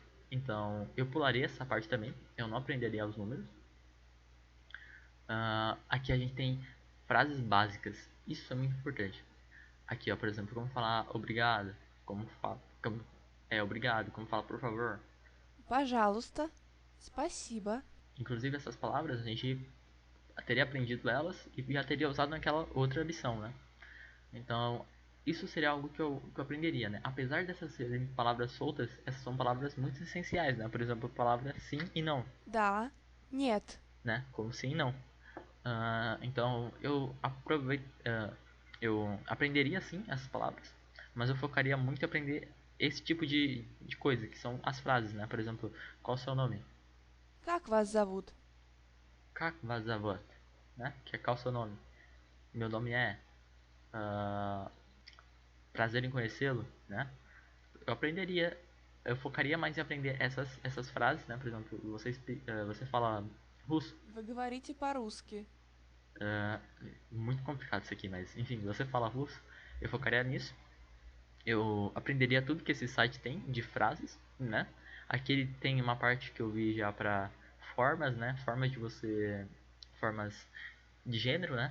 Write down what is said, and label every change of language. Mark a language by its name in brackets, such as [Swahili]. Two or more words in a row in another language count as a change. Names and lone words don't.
[Portuguese] Então eu pularia essa parte também, eu não aprenderia os números. Aqui a gente tem frases básicas, isso é muito importante. Aqui, ó, por exemplo, como falar obrigado, obrigado, como falar por favor. [Russian] Пожалуйста. Спасибо. [Portuguese] Inclusive essas palavras a gente teria aprendido elas e já teria usado naquela outra lição, né? Então isso seria algo que eu aprenderia, né? Apesar dessas serem palavras soltas, essas são palavras muito essenciais, né? Por exemplo, a palavra sim e não, [Russian] Да. Нет. [Portuguese] né? Como sim e não. Então eu aprenderia sim essas palavras, mas eu focaria muito em aprender esse tipo de coisa, que são as frases, né? Por exemplo, qual é o seu nome? [Russian] Как вас зовут? Как вас зовут? [Portuguese] Né? Que é qual é o seu nome? Meu nome é prazer em conhecê-lo, né? Eu focaria mais em aprender essas frases, né? Por exemplo, você fala russo. [Russian] Вы говорите по-русски. [Portuguese] Muito complicado isso aqui, mas enfim, você fala russo, eu focaria nisso. Eu aprenderia tudo que esse site tem de frases, né? Aqui ele tem uma parte que eu vi já para formas, né? Formas de gênero, né?